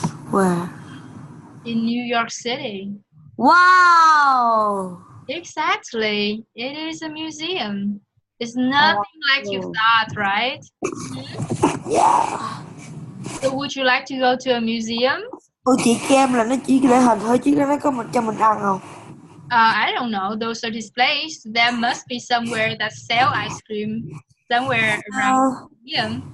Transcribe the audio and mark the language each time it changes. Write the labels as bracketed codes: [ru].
[en] Where? in New York City. Wow. Exactly. It is a museum. It's nothing like you thought, right? Yeah. So would you like to go to a museum? [vi] Ủa chị kem là nó chỉ để hình thôi chứ nó có mình cho mình ăn không? [en] I don't know. Those are displays. There must be somewhere that sell ice cream somewhere around the museum.